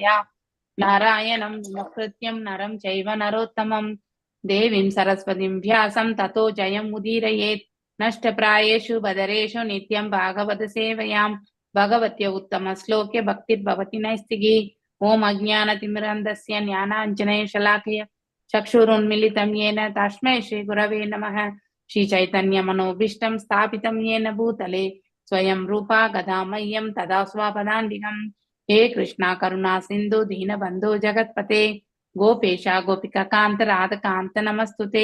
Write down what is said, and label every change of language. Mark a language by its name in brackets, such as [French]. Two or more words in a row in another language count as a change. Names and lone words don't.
[Sanskrit] नारायणं नमस्कृत्यं नरं चैव नरोत्तमं देवीं सरस्वतीं व्यासं ततो जयम् उदीरयेत्. नष्टप्रायेषु भद्रेषु नित्यं भागवत सेवया भगवति उत्तम श्लोके भक्तिर्भवति नैष्ठिकी. ॐ अज्ञानतिमिरान्धस्य ज्ञानाञ्जन शलाकया चक्षुरुन्मिलितं येन तस्मै श्रीगुरवे नमः। श्रीचैतन्यमनोभीष्टं स्थापितं येन भूतले स्वयं रूपा गदा मह्यं तदा स्वापदान्तिकं। हे कृष्णा करुणा सिन्धु दीनबन्धो जगत्पते गोपेशा गोपिकान्त राधकान्त नमस्तुते।